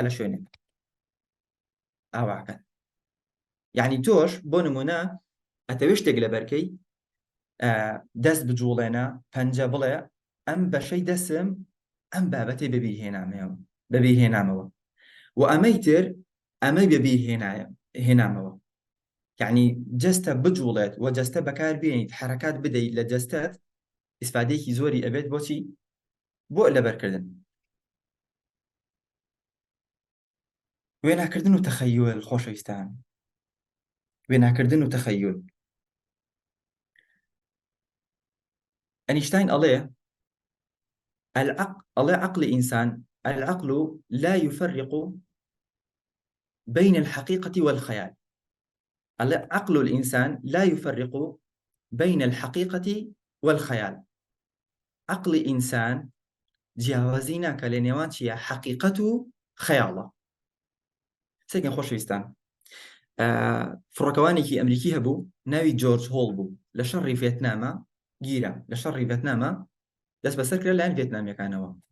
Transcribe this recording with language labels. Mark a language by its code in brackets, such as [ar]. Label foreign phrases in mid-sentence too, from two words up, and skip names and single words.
[ckb] لە شوێنێک ئاواکەن یعنی تۆش بۆ نمونە ئەتەوێ شتێک لەبەرکەی دەست بجوڵێنە پەنجە بڵێ ئەم بەشەی دەسم ئەم بابەتەی بەبیرهێنامەوە و ئەمەی تر ئەمە بێبیر هێنامەوە، یعنی جەستە بجوڵێت و جەستە بەکار بێنیت حرەکات بدەیت لە جەستەت ئیسفادەیەکی زۆری ئەبێت بۆچی؟ بۆ لەبەرکردن. وێناکردن و تەخەیول خۆشەویستان، وێناکردن و تەخەیول. [ar] ئەنیشتاین ئەڵێ الله عقل إنسان العقل لا يفرق بين الحقيقة والخيال. عقل الإنسان لا يفرق بين الحقيقة والخيال. عقل إنسان [ckb] جیاوازی ناکە لە نێوان چیە؟ حەقیقەت و خەیاڵە. سێکن خۆشەویستان، فڕۆکەوانێکی ئەمریکی هەبوو ناوی جۆرج هۆڵ بوو، لە شەڕی ڤێتنامە گیرە، لە شەڕی ڤێتنامە دەست بەسەر کرا لایەن ڤێتنامیەکانەوە.